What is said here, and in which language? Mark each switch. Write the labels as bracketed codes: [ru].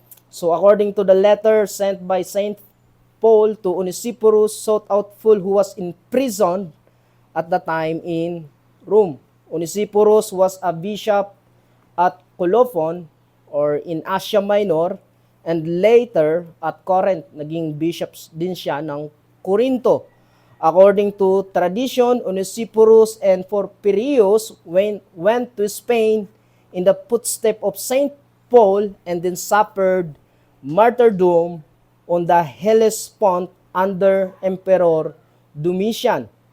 [en] So according to the letter sent by Saint Paul to Onesiphorus, sought out Paul who was imprisoned at the time in Rome. Onesiphorus was a bishop at Colophon or in Asia Minor and later at Corinth. [tl] Naging bishop din siya ng Corinto. [en] According to tradition, Onesiphorus and Porphyrios went to Spain in the footstep of Saint Paul and then suffered martyrdom on the Hellespont under Emperor Domitian.